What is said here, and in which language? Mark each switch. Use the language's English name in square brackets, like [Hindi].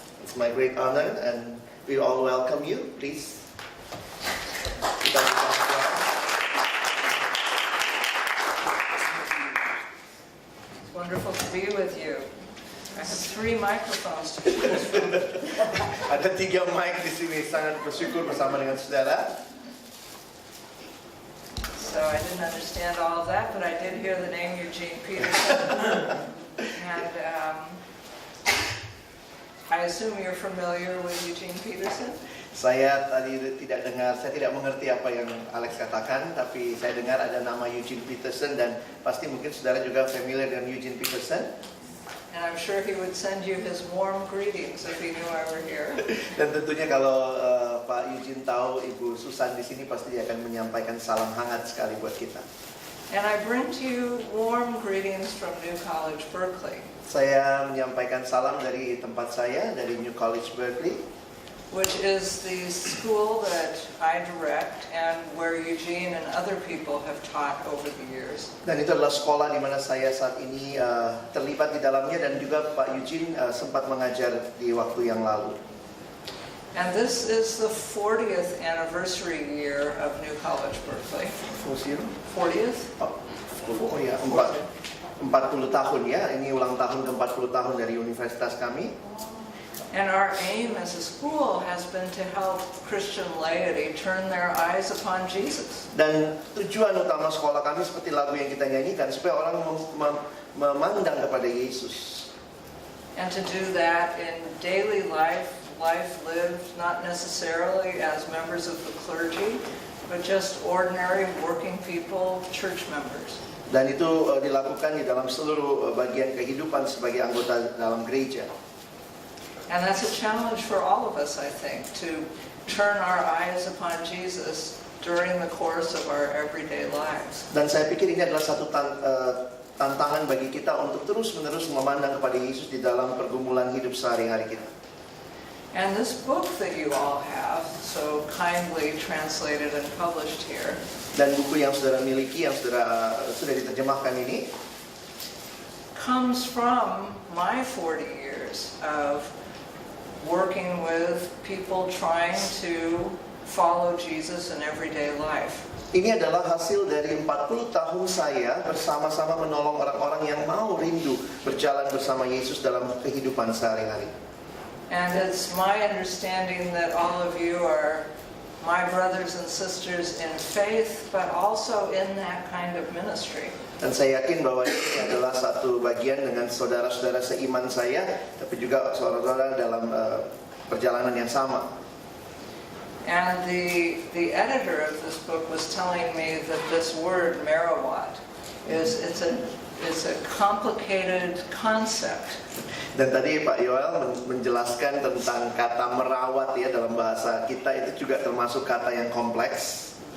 [English] It's my great honor and we all welcome you, please. [Indonesian] Kita [English] It's wonderful to be with you. I have 3 microphones to choose from. [Indonesian] Ada 3 mic di sini, sangat bersyukur bersama dengan saudara. [English] So I didn't understand all of that, but I did hear the name Eugene Peterson. And I assume you're familiar with Eugene Peterson? [Indonesian] Saya tadi tidak dengar, saya tidak mengerti apa yang Alex katakan, tapi saya dengar ada nama Eugene Peterson dan pasti mungkin saudara juga familiar dengan Eugene Peterson. [English] And I'm sure he would send you his warm greetings if he knew I were here. [Indonesian] Dan tentunya kalau Pak Eugene tahu Ibu Susan di sini, pasti dia akan menyampaikan salam hangat sekali buat kita. [English] And I bring to you warm greetings from New College, Berkeley. [Indonesian] Saya menyampaikan salam dari tempat saya, dari New College Berkeley, [English] which is the school that I direct and where Eugene and other people have taught over the years. [Indonesian] Dan itu adalah sekolah di mana saya saat ini terlibat di dalamnya, dan juga Pak Eugene sempat mengajar di waktu yang lalu. [English] And this is the 40th anniversary year of New College Berkeley. 40th? [Indonesian] Oh ya, 40 tahun ya. Ini ulang tahun ke-40 tahun dari universitas kami. [English] And our aim as a school has been to help Christian laity turn their eyes upon Jesus. [Indonesian] Dan tujuan utama sekolah kami seperti lagu yang kita nyanyikan, supaya orang memandang kepada Yesus. [English] And to do that in daily life lived not necessarily as members of the clergy, but just ordinary working people, church members. [Indonesian] Dan itu dilakukan di dalam seluruh bagian kehidupan sebagai anggota dalam gereja. [English] And that's a challenge for all of us, I think, to turn our eyes upon Jesus during the course of our everyday lives. [Indonesian] Dan saya pikir ini adalah satu tantangan bagi kita untuk terus-menerus memandang kepada Yesus di dalam pergumulan hidup sehari-hari kita. [English] And this book that you all have, so kindly translated and published here, [Indonesian] dan buku yang saudara miliki, yang sudah diterjemahkan ini, [English] comes from my 40 years of working with people trying to follow Jesus in everyday life. [Indonesian] Ini adalah hasil dari 40 tahun saya bersama-sama menolong orang-orang yang mau rindu berjalan bersama Yesus dalam kehidupan sehari-hari. [English] And it's my understanding that all of you are my brothers and sisters in faith, but also in that kind of ministry. [Indonesian] Dan saya yakin bahwa ini adalah satu bagian dengan saudara-saudara seiman saya, tapi juga saudara-saudara dalam perjalanan yang sama. [English] And the editor of this book was telling me that this word Merawat it's a complicated concept. [Indonesian] Dan tadi Pak Yoel menjelaskan tentang kata merawat ya, dalam bahasa kita itu juga termasuk kata yang kompleks.